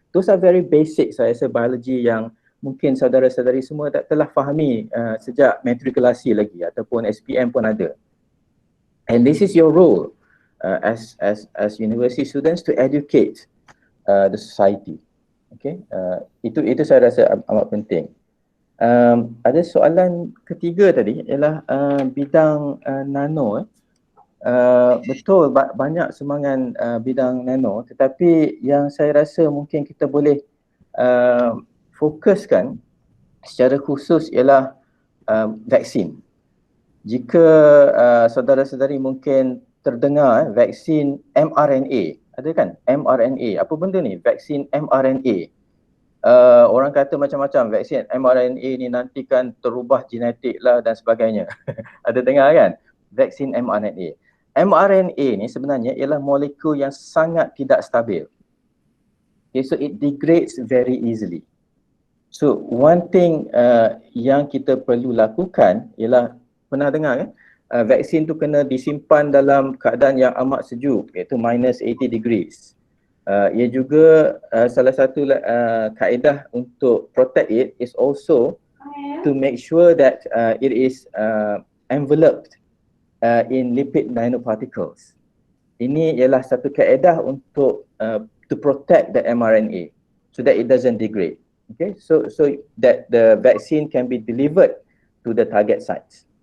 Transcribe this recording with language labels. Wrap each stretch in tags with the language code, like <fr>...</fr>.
<en>Those are very basic,</en> <ms>saya rasa, biology yang mungkin saudara-saudari semua telah fahami sejak matrikulasi lagi ataupun SPM pun ada.</ms> <en>And this is your role as university students to educate the society.</en> <ms>Okay, itu saya rasa amat penting. Ada soalan ketiga tadi ialah bidang nano. Betul, banyak sumbangan bidang nano, tetapi yang saya rasa mungkin kita boleh fokuskan secara khusus ialah vaksin. Jika saudara-saudari mungkin terdengar vaksin mRNA, ada kan? mRNA, apa benda ni? Vaksin mRNA. Orang kata macam-macam, vaksin mRNA ni nanti kan terubah genetik lah dan sebagainya. Ada dengar kan? Vaksin mRNA. mRNA ni sebenarnya ialah molekul yang sangat tidak stabil.</ms> <en>Okay, so it degrades very easily. So one thing</en> <ms>yang kita perlu lakukan ialah, pernah dengar kan? Vaksin tu kena disimpan dalam keadaan yang amat sejuk, iaitu minus 80 degrees. Ia juga salah satu kaedah untuk</ms> <en>protect it is also to make sure that it is enveloped in lipid nanoparticles.</en> <ms>Ini ialah satu kaedah untuk</ms> <en>to protect the mRNA so that it doesn't degrade. Okay, so that the vaccine can be delivered to the target sites.</en>